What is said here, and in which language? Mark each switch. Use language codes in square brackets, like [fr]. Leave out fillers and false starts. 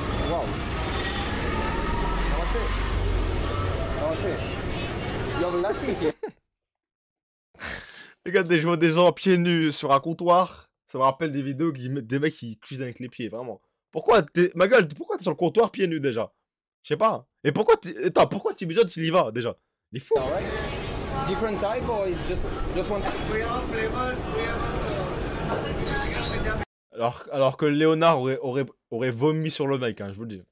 [en] Waouh. Namasté. Namasté. You have a lassi here. [fr] Regardez, je vois des gens pieds nus sur un comptoir. Ça me rappelle des vidéos qui mettent des mecs qui cuisinent avec les pieds, vraiment. Pourquoi ma gueule, pourquoi t'es sur le comptoir pieds nus déjà? Je sais pas. Et pourquoi pourquoi Tibi Jones il y va déjà? Il est fou. [en] Alright. Different type or is just one? [fr] Alors que Léonard aurait vomi sur le mec, hein, je vous le dis.